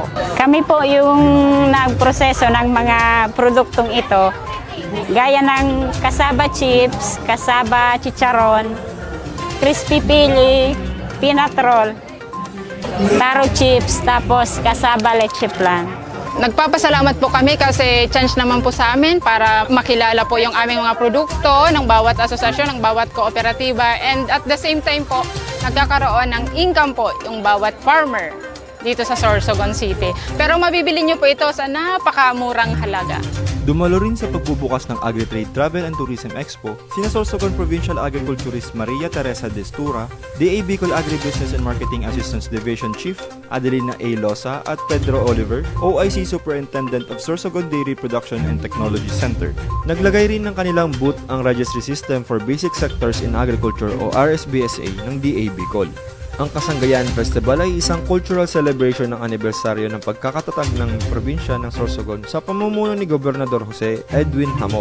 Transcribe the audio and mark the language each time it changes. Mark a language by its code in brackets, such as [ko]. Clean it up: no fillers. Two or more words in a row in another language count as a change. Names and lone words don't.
[tl] Kami po yung nagproseso ng mga produktong ito, gaya ng kasaba chips, kasaba chicharon, crispy pili, peanut roll, taro chips, tapos kasaba leche flan. Nagpapasalamat po kami kasi chance naman po sa amin para makilala po yung aming mga produkto ng bawat asosasyon, ng bawat kooperatiba, [en] and at the same time [tl] po, nagkakaroon ng income po yung bawat farmer. dito sa Sorsogon City. Pero mabibili nyo po ito sa napakamurang halaga. Dumalo rin sa pagbubukas ng AgriTrade Travel and Tourism Expo sina Sorsogon Provincial Agriculturist Maria Teresa Destura, DA Bicol Agribusiness and Marketing Assistance Division Chief Adelina A. Losa at Pedro Oliver, OIC Superintendent of Sorsogon Dairy Production and Technology Center. Naglagay rin ng kanilang booth ang Registry System for Basic Sectors in Agriculture o RSBSA ng DA Bicol. Ang Kasanggayahan Festival ay isang cultural celebration ng anibersaryo ng pagkakatatag ng probinsya ng Sorsogon sa pamumuno ni Gobernador Jose Edwin Hamor.